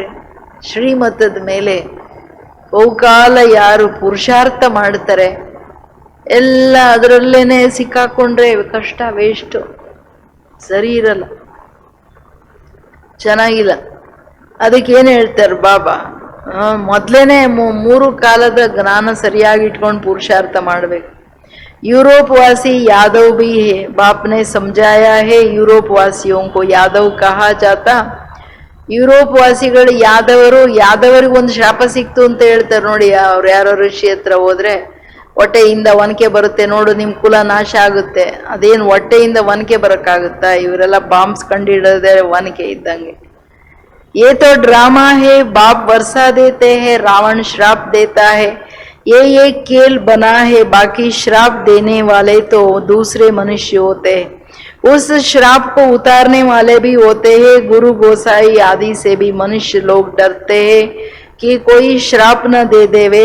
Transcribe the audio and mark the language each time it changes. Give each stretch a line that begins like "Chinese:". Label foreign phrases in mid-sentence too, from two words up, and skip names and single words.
Kannada: ಶ್ರೀಮತದ ಮೇಲೆ ಬಹುಕಾಲ ಯಾರು ಪುರುಷಾರ್ಥ ಮಾಡ್ತಾರೆ ಎಲ್ಲ ಅದರಲ್ಲೇನೆ ಸಿಕ್ಕಾಕೊಂಡ್ರೆ ಕಷ್ಟ, ವೇಸ್ಟ್, ಸರಿ ಇರಲ್ಲ, ಚೆನ್ನಾಗಿಲ್ಲ. ಅದಕ್ಕೆ ಏನು ಹೇಳ್ತಾರೆ ಬಾಬಾ? ಮೊದಲೇನೆ 3 ಕಾಲದ ಜ್ಞಾನ ಸರಿಯಾಗಿ ಇಟ್ಕೊಂಡು ಪುರುಷಾರ್ಥ ಮಾಡಬೇಕು.
Hindi: यूरोप वासी यादव भी है, बाप ने समझाया है यूरोप वासियों को यादव कहा जाता.
Kannada: ಯುರೋಪ್ ವಾಸಿಗಳು ಯಾದವರಿಗೆ ಒಂದು ಶಾಪ ಸಿಕ್ತು ಅಂತ ಹೇಳ್ತಾರೆ ನೋಡಿ. ಅವ್ರು ಯಾರೋ ಋಷಿ ಹತ್ರ ಹೋದ್ರೆ ಹೊಟ್ಟೆಯಿಂದ ಒನಕೆ ಬರುತ್ತೆ ನೋಡು, ನಿಮ್ ಕುಲ ನಾಶ ಆಗುತ್ತೆ. ಅದೇನು ಹೊಟ್ಟೆಯಿಂದ ಒನಕೆ ಬರಕ್ಕಾಗುತ್ತಾ? ಇವರೆಲ್ಲ ಬಾಂಬ್ಸ್ ಕಂಡಿಡೋದೇ ಒನಕೆ ಇದ್ದಂಗೆ.
Hindi: ये तो ड्रामा है, बाप वर्षा देते हैं, रावण श्राप देता है. ये खेल बना है, बाकी श्राप देने वाले तो दूसरे मनुष्य होते हैं. उस श्राप को उतारने वाले भी होते हैं. गुरु गोसाई आदि से भी मनुष्य लोग डरते हैं कि कोई श्राप न दे देवे.